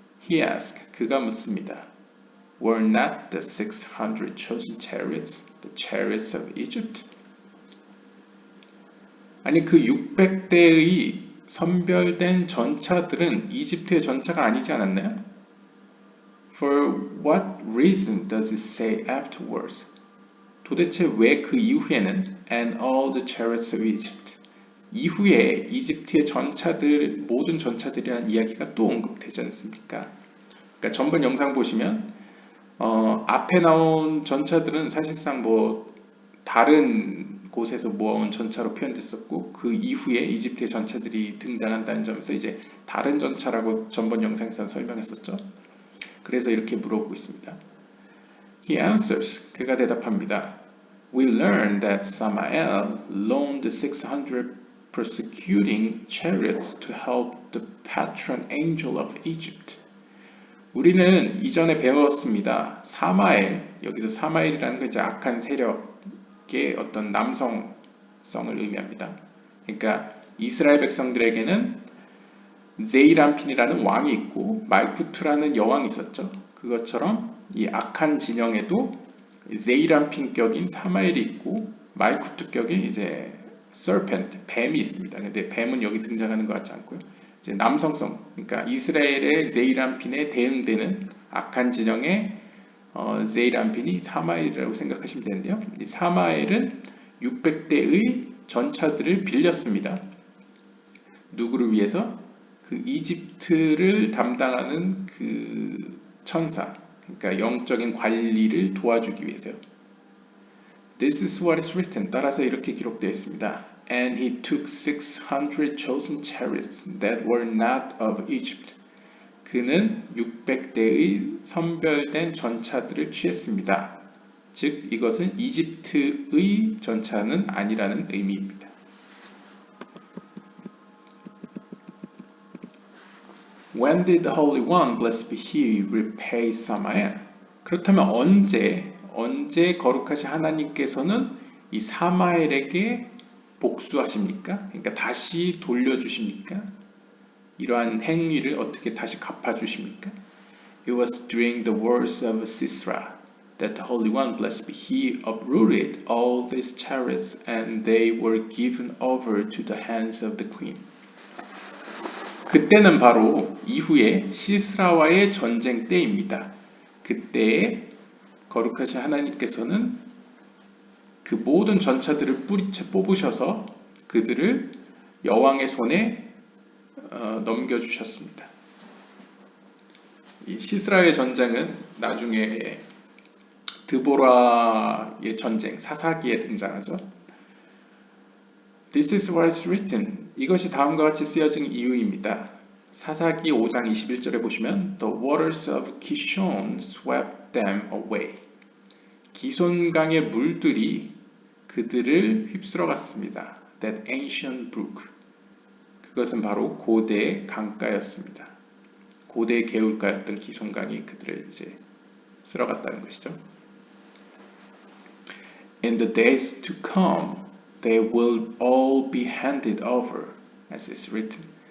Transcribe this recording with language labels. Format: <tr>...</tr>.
<en>He asked,</en> <ko>그가 묻습니다.</ko> <en>Were not the 600 chosen chariots the chariots of Egypt?</en> <ko>아니 그 600대의 선별된 전차들은 이집트의 전차가 아니지 않았나요?</ko> <en>For what reason does it say afterwards?</en> <ko>도대체 왜 그 이후에는</ko> <en>and all the chariots of Egypt</en> <ko>이후에 이집트의 모든 전차들이라는 이야기가 또 언급되지 않습니까? 그러니까 전번 영상 보시면 앞에 나온 전차들은 사실상 다른 곳에서 모아온 전차로 표현됐었고 그 이후에 이집트의 전차들이 등장한다는 점에서 이제 다른 전차라고 전번 영상에서 설명했었죠. 그래서 이렇게 물어보고 있습니다.</ko> <en>He answers,</en> <ko>그가 대답합니다.</ko> <en>We learned that Samael loaned 600 persecuting chariots to help the patron angel of Egypt.</en> <ko>우리는 이전에 배웠습니다. 여기서 사마엘이라는 건 이제 악한 세력의 어떤 남성성을 의미합니다. 그러니까 이스라엘 백성들에게는 제이람핀이라는 왕이 있고 말쿠트라는 여왕이 있었죠. 그것처럼 이 악한 진영에도 제이람핀격인 사마엘이 있고 말쿠트격인 이제 serpent, 뱀이 있습니다. 근데 뱀은 여기 등장하는 것 같지 않고요. 이제 남성성, 그러니까 이스라엘의 제이람핀에 대응되는 악한 진영의 제이람핀이 사마엘이라고 생각하시면 되는데요. 이 사마엘은 600대의 전차들을 빌렸습니다. 누구를 위해서? 그 이집트를 담당하는 그 천사, 그러니까 영적인 관리를 도와주기 위해서요.</ko> <en>This is what is written.</en> <ko>따라서 이렇게 기록되어 있습니다.</ko> <en>And he took 600 chosen chariots that were not of Egypt.</en> <ko>그는 600대의 선별된 전차들을 취했습니다. 즉 이것은 이집트의 전차는 아니라는 의미입니다.</ko> <en>When did the Holy One, blessed be He, repay Samael?</en> <ko>그렇다면 언제 거룩하신 하나님께서는 이 사마엘에게 복수하십니까? 그러니까 다시 돌려주십니까? 이러한 행위를 어떻게 다시 갚아주십니까?</ko> <en>It was during the wars of Sisera that the Holy One, blessed be He, uprooted all these chariots and they were given over to the hands of the queen.</en> <ko>그때는 바로 이후에 시스라와의 전쟁 때입니다. 그때에 거룩하신 하나님께서는 그 모든 전차들을 뿌리채 뽑으셔서 그들을 여왕의 손에 넘겨주셨습니다. 이 시스라의 전쟁은 나중에 드보라의 전쟁, 사사기에 등장하죠.</ko> <en>This is what is written.</en> <ko>이것이 다음과 같이 쓰여진 이유입니다. 사사기 5장 21절에 보시면</ko> <en>The waters of Kishon swept them away.</en> <ko>기손강의 물들이 그들을 휩쓸어 갔습니다.</ko> <en>That ancient brook.</en> <ko>그것은 바로 고대의 강가였습니다. 고대의 개울가였던 기손강이 그들을 이제 쓸어갔다는 것이죠.</ko> <en>In the days to come, they will all be handed over, as is written.</en>